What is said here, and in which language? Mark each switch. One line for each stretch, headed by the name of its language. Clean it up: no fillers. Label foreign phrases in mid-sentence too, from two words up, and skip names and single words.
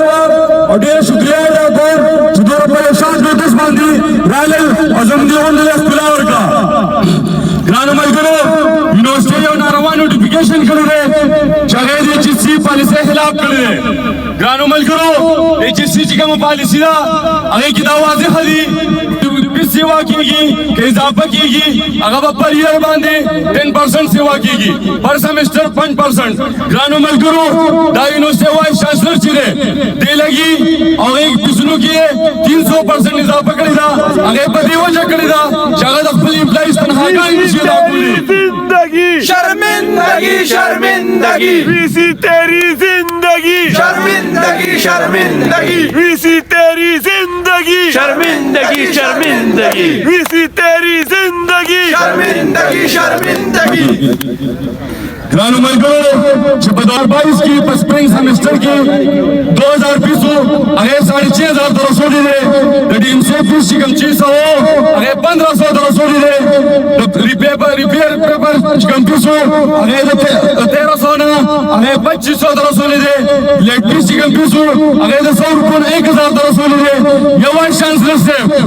Pashto: وه او ډېره شکریه ادا کوم چې دومره پریشان نوټس باندې راغلل او زموږ دې غونډې له ښکلا ورکړه ګرانو ملګرو یونیورسټۍ یو ناروا نوټیفیکیشن کړی دی چې هغه د ایچ ایس سی پالیسۍ خلاف کړی دی ګرانو ملګرو ایچ ایس سی چې کومه پالیسي ده هغې کې دا واضحه دي سیوا کیږي که اضافه کیږي هغه به پر ایئر باندې 10% سیوا کیږي پر سیمسټر 5%. ګرانو ملګرو دا یونیورسټۍ
English: vice chancellor
Pashto: چې دی دی لګي او هغې فیسونو کې یې 300% اضافه کړې ده هغې په دې وجه کړې ده چې هغه د خپل امپلایز تنخواګانې نشي ادا کولی
Urdu: شرمندگی شرمندگی ویسی تیری زندگی شرمندگی شرمندگی ویسی تیری زندگی شرمندگی شرمندگی ویسی تیری زندگی شرمندگی شرمندگی
Pashto: ګرانو ملګرو چې په 2022 کې په
English: spring semester
Pashto: کې 2000 فیس و هغې 6500 ته رسولی دی د ډي ایم سی فیس چې کوم 600 و هغې 1500 ته رسولی دی د
English: repair paper
Pashto: چې کوم فیس و هغې د 1300 نه هغې 2500 ته رسولی دی
English: late fee
Pashto: چې کوم فیس و هغې د 100 روپیو نه 1000 ته رسولی دی یو
English: vice chancellor
Pashto: صاحب